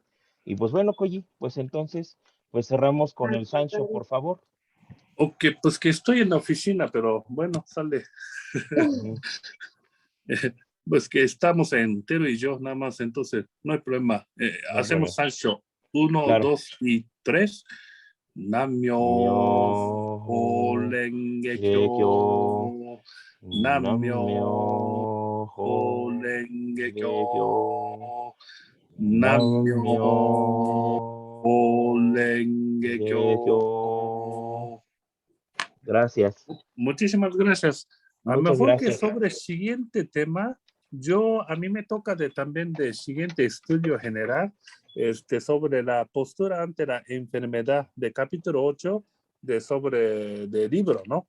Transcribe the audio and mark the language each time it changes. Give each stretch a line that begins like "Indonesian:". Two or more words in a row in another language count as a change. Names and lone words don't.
Spanish: Y pues bueno, Koji, pues entonces, pues cerramos con el Sancho, por favor. Ok, pues que estoy en la oficina, pero bueno, sale. Pues que estamos entero y yo nada más, entonces no hay problema. No hacemos problema. Sancho 1, Claro. 2 y 3.
Japanese: Namyo Renge-kyo. Namyo Renge-kyo. Namyo Renge-kyo.
Spanish: Gracias. Muchísimas gracias. A lo Muchas mejor gracias. que sobre el siguiente tema, a mí me toca también de siguiente estudio general sobre la postura ante la enfermedad de capítulo 8 de libro, ¿no?